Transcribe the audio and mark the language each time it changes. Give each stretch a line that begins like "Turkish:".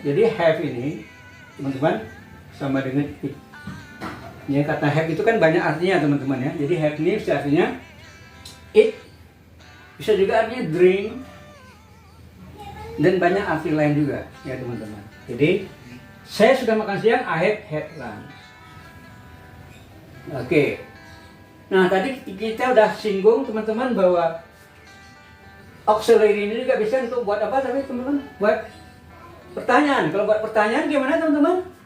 Indonesian: Jadi have ini teman-teman sama dengan it. Ya, kata have itu kan banyak artinya teman-teman ya. Jadi have ini bisa artinya it, bisa juga artinya drink, dan banyak arti lain juga ya teman-teman. Jadi saya sudah makan siang,
English: I have had lunch.
Indonesian: Oke. Nah, tadi kita udah singgung teman-teman bahwa auxiliary ini juga bisa untuk buat apa tapi teman-teman? Buat pertanyaan. Kalau buat pertanyaan gimana teman-teman?